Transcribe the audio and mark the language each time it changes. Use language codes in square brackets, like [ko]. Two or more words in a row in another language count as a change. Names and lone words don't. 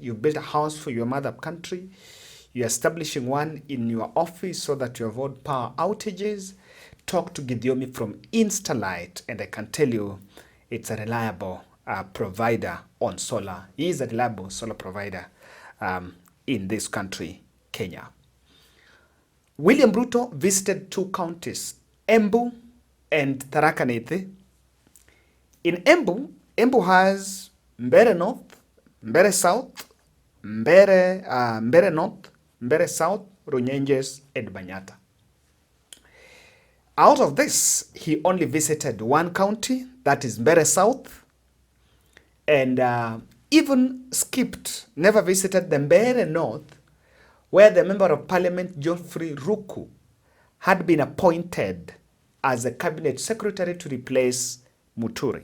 [en] You built a house for your mother up country. You're establishing one in your office so that you avoid power outages. Talk to Gidiomi from Instalight, and I can tell you it's a reliable provider on solar. He is a reliable solar provider in this country, Kenya. William Ruto visited two counties, Embu and Tharaka Nithi. In Embu, Embu has Mbere North, Mbere South, Mbere North, Mbere South, Runyenjes, and Banyata. Out of this, he only visited one county, that is Mbere South, and even never visited the Mbere North, where the Member of Parliament, Geoffrey Ruku, had been appointed as a cabinet secretary to replace Muturi.